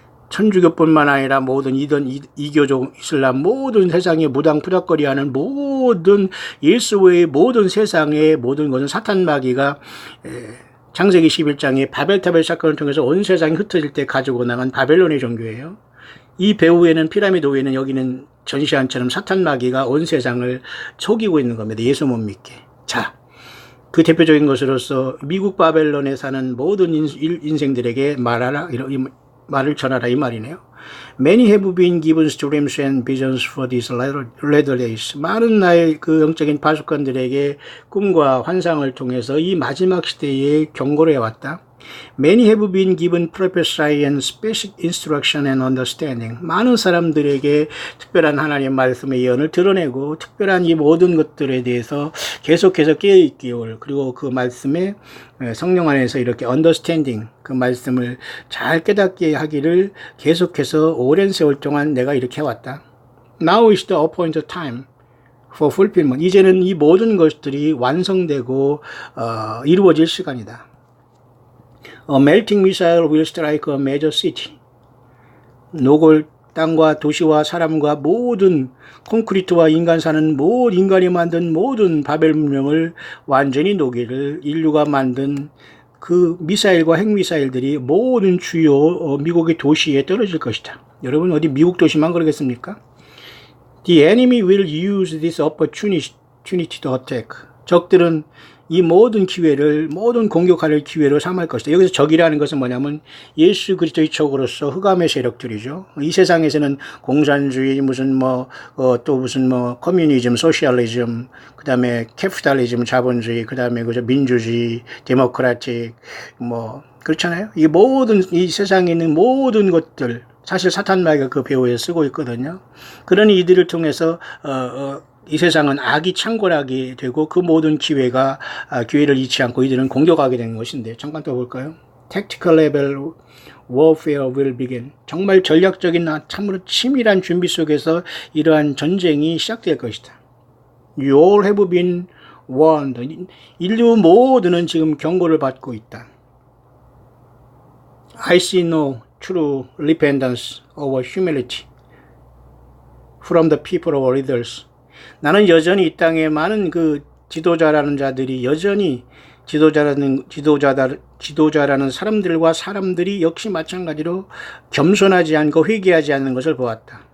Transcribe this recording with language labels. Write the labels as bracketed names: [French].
[Korean] 천주교뿐만 아니라 모든 이교종 이슬람 모든 세상에 무당푸닥거리하는 모든 예수 외의 모든 세상의 모든 것은 사탄 마귀가 창세기 11장의 바벨탑의 사건을 통해서 온 세상이 흩어질 때 가지고 나간 바벨론의 종교예요. 이 배후에는 피라미드 위에는 여기는 전시안처럼 사탄 마귀가 온 세상을 속이고 있는 겁니다. 예수 못 믿게. 자, 그 대표적인 것으로서 미국 바벨론에 사는 모든 인생들에게 말하라, 말을 전하라 이 말이네요. [English] Many have been given dreams and visions for these latter days. [Korean] 많은 나의 그 영적인 파수꾼들에게 꿈과 환상을 통해서 이 마지막 시대에 경고를 해왔다. [English] Many have been given prophecy and special instruction and understanding. [Korean] 많은 사람들에게 특별한 하나님의 말씀의 예언을 드러내고 특별한 이 모든 것들에 대해서 계속해서 깨어있기를, 그리고 그 말씀에 성령 안에서 이렇게 understanding, 그 말씀을 잘 깨닫게 하기를 계속해서 오랜 세월 동안 내가 이렇게 해왔다. [English] Now is the appointed time for fulfillment. [Korean] 이제는 이 모든 것들이 완성되고 이루어질 시간이다. [English] A melting missile will strike a major city. [Korean] 노골 땅과 도시와 사람과 모든 콘크리트와 인간 사는 모든 인간이 만든 모든 바벨 문명을 완전히 녹이를 인류가 만든 그 미사일과 핵미사일들이 모든 주요 미국의 도시에 떨어질 것이다. 여러분 어디 미국 도시만 그러겠습니까? [English] The enemy will use this opportunity to attack. [Korean] 적들은 이 모든 기회를, 모든 공격할 기회로 삼을 것이다. 여기서 적이라는 것은 뭐냐면 예수 그리스도의 적으로서 흑암의 세력들이죠. 이 세상에서는 공산주의, 또 무슨 커뮤니즘, 소셜리즘, 그 다음에 캐피탈리즘, 자본주의, 그 다음에 그저 민주주의, 데모크라틱, 그렇잖아요. 이 모든, 이 세상에 있는 모든 것들, 사실 사탄 마귀가 그 배후에 쓰고 있거든요. 그러니 이들을 통해서, 이 세상은 악이 창궐하게 되고 그 모든 기회를 잃지 않고 이들은 공격하게 되는 것인데, 잠깐 더 볼까요? [English] Tactical level warfare will begin. [Korean] 정말 전략적인 참으로 치밀한 준비 속에서 이러한 전쟁이 시작될 것이다. [English] You all have been warned. [Korean] 인류 모두는 지금 경고를 받고 있다. [English] I see no true repentance or humility from the people or leaders. [Korean] 나는 여전히 이 땅에 많은 그 지도자라는 자들이 여전히 지도자라는 사람들이 역시 마찬가지로 겸손하지 않고 회개하지 않는 것을 보았다.